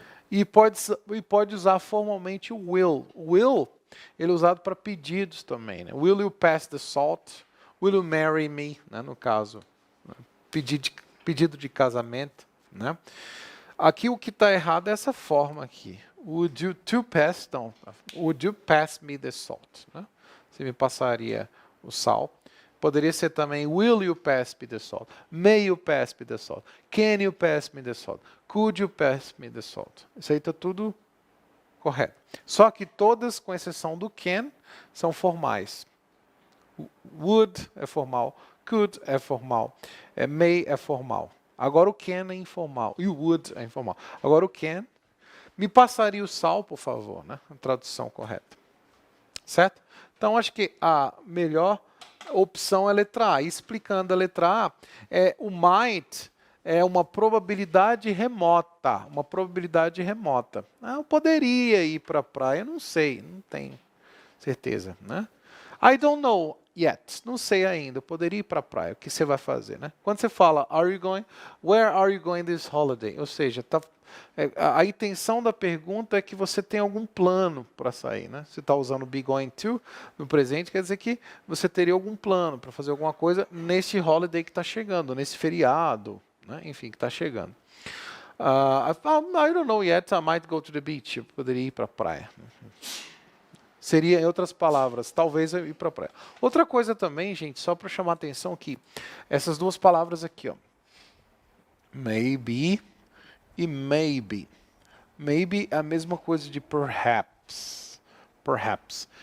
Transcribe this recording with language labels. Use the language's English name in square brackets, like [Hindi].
[Portuguese] E pode usar formalmente o will. O will, ele é usado para pedidos também. [English] Né? Will you pass the salt? Will you marry me? Né? [Portuguese] No caso, né? Pedido de casamento. Né? Aqui o que está errado é essa forma aqui. [English] Would you pass? [Portuguese] Não. [English] Would you pass me the salt? [Portuguese] Né? Você me passaria o sal. Poderia ser também, [English] will you pass me the salt? May you pass me the salt? Can you pass me the salt? Could you pass me the salt? [Portuguese] Isso aí está tudo correto. Só que todas, com exceção do can, são formais. Would é formal, could é formal, may é formal. Agora o can é informal e o would é informal. Agora o can, me passaria o sal, por favor, né? A tradução correta. Certo? Então, acho que a melhor opção é a letra A. E explicando a letra A, o might é uma probabilidade remota. Uma probabilidade remota. Eu poderia ir para a praia, não sei, não tenho certeza. Né? [English] I don't know yet. [Portuguese] Não sei ainda. Eu poderia ir para a praia. O que você vai fazer? Né? Quando você fala, [English] where are you going this holiday? [Portuguese] Ou seja, a intenção da pergunta é que você tem algum plano para sair. Né? Você está usando be going to no presente, quer dizer que você teria algum plano para fazer alguma coisa nesse holiday que está chegando, nesse feriado, né? Enfim, que está chegando. [English] I don't know yet, I might go to the beach. [Portuguese] Eu poderia ir para a praia. Seria, em outras palavras, talvez eu ir para a praia. Outra coisa também, gente, só para chamar a atenção aqui, essas duas palavras aqui, ó. Maybe e maybe. Maybe é a mesma coisa de perhaps. Perhaps.